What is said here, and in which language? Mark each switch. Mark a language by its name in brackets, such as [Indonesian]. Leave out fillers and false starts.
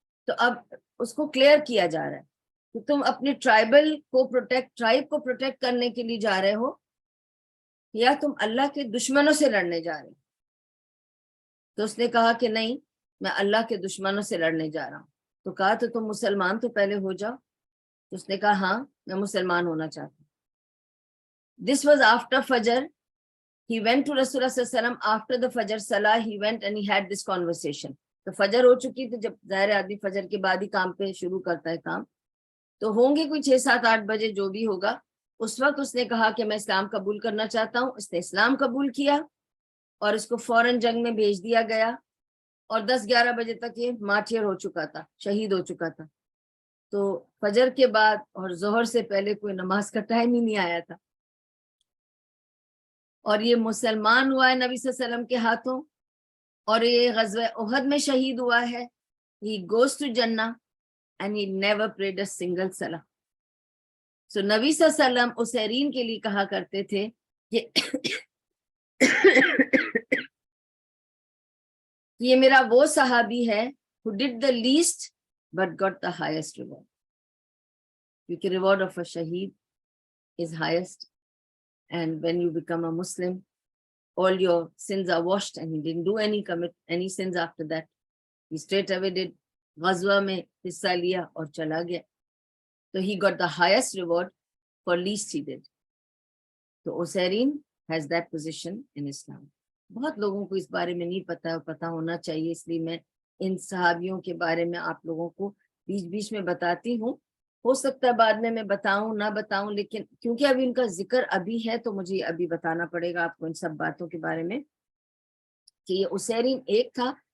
[Urdu] تو اب اس کو کلیئر کیا جا رہا ہے کہ تم اپنے ٹرائب کو پروٹیکٹ کرنے کے لیے جا رہے ہو یا تم اللہ کے دشمنوں سے لڑنے جا رہے ہو. تو اس نے کہا کہ نہیں, میں اللہ کے دشمنوں سے لڑنے جا رہا ہوں. تو کہا تو تم مسلمان تو پہلے ہو جاؤ. تو اس نے کہا ہاں میں مسلمان ہونا چاہتا ہوں. [English] This was after Fajr. He went to Rasulullah sallallahu alaihi wasallam after the Fajr Salah. He went and he had this conversation. [Urdu] تو فجر ہو چکی تھی, جب ظاہر آدمی فجر کے بعد ہی کام پہ شروع کرتا ہے کام, تو ہوں گے کوئی 6, 7, 8 بجے جو بھی ہوگا. اس وقت اس نے کہا کہ میں اسلام قبول کرنا چاہتا ہوں. اس نے اسلام قبول کیا اور اس کو فوراً جنگ میں بھیج دیا گیا. اور 10, 11 بجے تک یہ مارٹیر ہو چکا تھا, شہید ہو چکا تھا. تو فجر کے بعد اور ظہر سے پہلے کوئی نماز کا ٹائم ہی نہیں آیا تھا. اور یہ مسلمان ہوا ہے نبی صلی اللہ علیہ وسلم کے ہاتھوں, اور یہ غزوہ احد میں شہید ہوا ہے. [English] He goes to Jannah and he never prayed a single salah. [Urdu] So نبی صلی اللہ علیہ وسلم اسیرین کے لیے کہا کرتے تھے کہ یہ میرا وہ صحابی ہے [English] who did the least but got the highest reward. کیونکہ reward of a shaheed is highest, and when you become a Muslim all your sins are washed, and he didn't commit any sins after that. He straight away did [Urdu] غزوہ میں حصہ لیا اور چلا گیا. [English] تو he got the highest reward for least he did. تو اسیرین has that position in Islam. [Urdu] بہت لوگوں کو اس بارے میں نہیں پتا, پتا ہونا چاہیے, اس لیے میں ان صحابیوں کے بارے میں آپ لوگوں کو بیچ بیچ میں بتاتی ہوں. ہو سکتا ہے بعد میں بتاؤں نہ بتاؤں, لیکن کیونکہ ابھی ان کا ذکر ابھی ہے تو مجھے ابھی بتانا پڑے گا آپ کو ان سب باتوں کے بارے میں کہ یہ اسیرین ایک تھا.